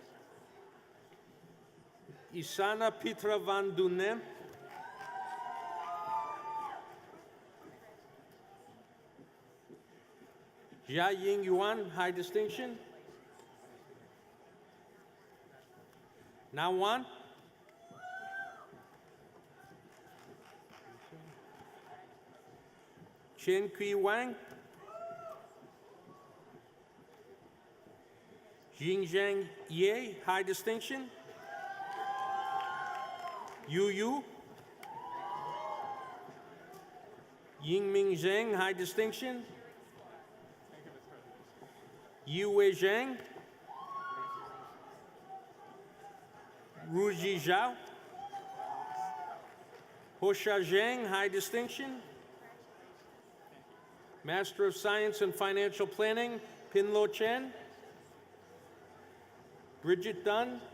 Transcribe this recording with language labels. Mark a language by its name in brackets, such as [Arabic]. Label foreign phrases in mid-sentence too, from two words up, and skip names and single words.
[English] Isana Pitra Van Dunem. Jia Ying Yuan, high distinction. Now one. Chen Kui Wang. Jingzhang Ye, high distinction. Yu Yu. Yingming Zheng, high distinction. Yu Wei Zhang. Ruji Zhao. Hosha Zhang, high distinction. Master of Science and Financial Planning, Pinlo Chen. Bridget Dunn.